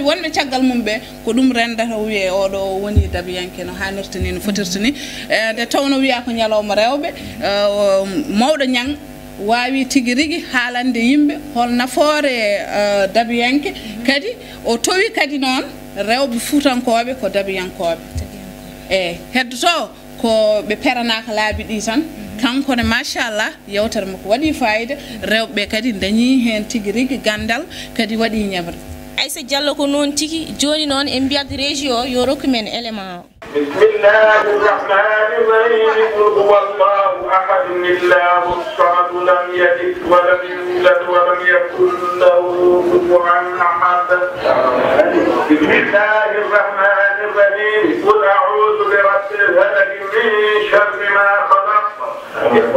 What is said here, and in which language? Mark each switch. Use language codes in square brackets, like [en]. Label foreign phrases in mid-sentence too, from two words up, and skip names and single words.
[ff] wonɓe caggal mum ɓe ko ɗum rendata wiye oɗo woni dabiyanke no hannirta ni no fotirta ni nde tawno wiya ko ñalawma rewɓe mawɗo ñang wawi tigui rigui haalande yimɓe hol nafoore dabiyanke kadi o towi kadi noon rewɓe fuutankoɓe ko dabiyankoɓe eyyi heddoto ko ɓe peranaka laabi ɗi tan kankone machallah yewtere makko waɗi fayida rewɓe kadi dañi hen tigui rigui gandal kadi waɗi ñebre Aïssa Diallo ko noon tigui joni noon en mbiyat régie o yo rokku men élément o [ar] بسم الله الرحمن الرحيم قل هو الله أحد الله الصمد لم يلد ولم يولد ولم يكن له كفوا أحد بسم الله الرحمن الرحيم قل أعوذ برب الفلق من شر ما خلق و